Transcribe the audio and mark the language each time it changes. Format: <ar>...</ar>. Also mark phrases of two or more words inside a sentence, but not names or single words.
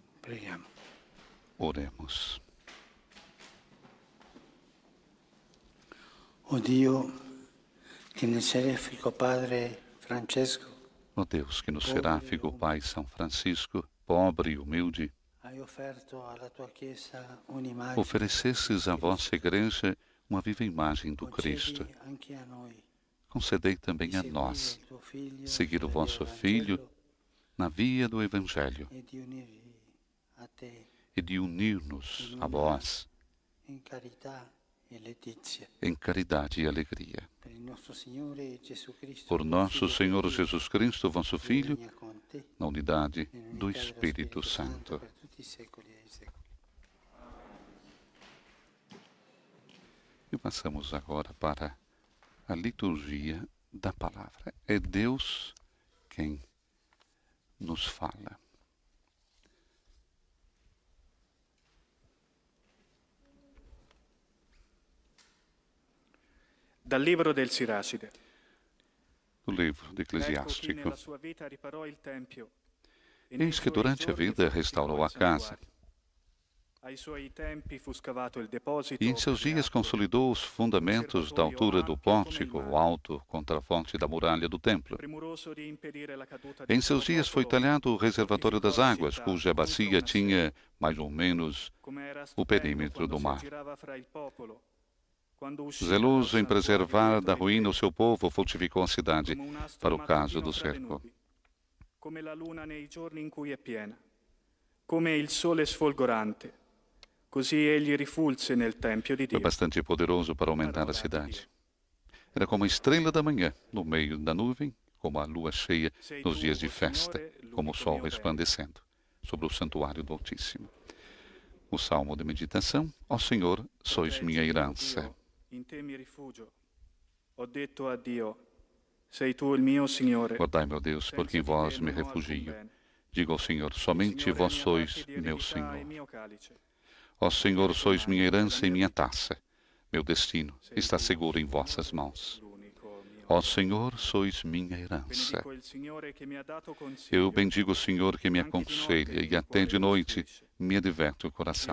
<it>Preghiamo.</it> <pt>Oremos.</pt> <it>O Dio, che nel serefico Padre Francesco</it> <pt>Ó Deus, que no seráfico Pai São Francisco, pobre e humilde,</pt> <it>hai offerto alla tua Chiesa un'immagine</it> <pt>oferecesses à vossa Igreja uma viva imagem do Cristo.</pt> <it>concedi anche a noi</it> <pt>Concedei também</pt> <it>di</it> <pt>a</pt> <it>seguire</it> <pt>nós</pt> <it>il tuo Figlio</it> <pt>seguir o</pt> <it>per</it> <pt>vosso</pt> <it>il</it> <pt>Filho</pt> <it>Vangelo</it> <pt>na via do Evangelho</pt> <it>e di unirvi a te</it> <pt>e de unir-nos a vós</pt> <it>in carità e letizia.</it> <pt>em caridade e alegria.</pt> <it>Per il nostro Signore Gesù Cristo,</it> <pt>Por</pt> <it>tuo</it> <pt>nosso</pt> <it>Figlio,</it> <pt>Senhor</pt> <it>che vive</it> <pt>Jesus Cristo, vosso</pt> <it>e</it> <pt>Filho,</pt> <it>regna con te</it> <pt>na unidade</pt> <it>nell'unità</it> <pt>do</pt> <it>dello</it> <pt>Espírito Santo.</pt> <it>per tutti i secoli dei secoli.</it> <pt>E passamos agora para a liturgia da palavra. É Deus quem nos fala.</pt> <it>Dal libro del Siracide.</it> <pt>Do livro do</pt> <it>Ecco chi</it> <pt>Eclesiástico.</pt> <it>nella sua vita riparò il tempio e</it> <pt>Eis que durante a vida restaurou a casa,</pt> <it>ai suoi tempi fu scavato il deposito</it> <pt>e em seus</pt> <it>per le</it> <pt>dias</pt> <it>acque.</it> <pt>consolidou os fundamentos da altura do pórtico, o alto contraforte da muralha do templo.</pt> <it>Premuroso di impedire la caduta</it> <pt>Em</pt> <it>del</it> <pt>seus</pt> <it>suo</it> <pt>dias foi</pt> <it>popolo,</it> <pt>talhado o reservatório das</pt> <it>fortificò la</it> <pt>águas,</pt> <it>città</it> <pt>cuja</pt> <it>contro</it> <pt>bacia</pt> <it>una</it> <pt>tinha mais ou menos</pt> <it>come era</it> <pt>o</pt> <it>stupendo</it> <pt>perímetro</pt> <it>quando</it> <pt>do</pt> <it>si</it> <pt>mar.</pt> <it>aggirava fra il popolo, quando usciva</it> <pt>Zeloso</pt> <it>dal</it> <pt>em preservar</pt> <it>santuario</it> <pt>da</pt> <it>dietro i</it> <pt>ruína o</pt> <it>tetti,</it> <pt>seu povo, fortificou a cidade</pt> <it>come un astro</it> <pt>para o caso</pt> <it>mattutino</it> <pt>do</pt> <it>fra le</it> <pt>cerco.</pt> <it>nubi, come la luna nei giorni in cui è piena, come il sole sfolgorante. Così egli rifulse nel tempio di</it> <pt>Foi</pt> <it>Dio.</it> <pt>bastante poderoso para aumentar a cidade. Era como a estrela da manhã, no meio da nuvem, como a lua cheia nos dias de festa, como o sol resplandecendo sobre o santuário do Altíssimo. O salmo de meditação: Ó Senhor, sois minha herança.</pt> <it>In te mi rifugio. Ho detto a Dio, sei tu il mio Signore.</it> <pt>Guardai, meu Deus, porque em vós me refugio. Digo ao Senhor, somente vós sois meu Senhor. Ó Senhor, sois minha herança e minha taça. Meu destino está seguro em vossas mãos. Ó Senhor, sois minha herança. Eu bendigo o Senhor que me aconselha e até de noite me adverte o coração.</pt>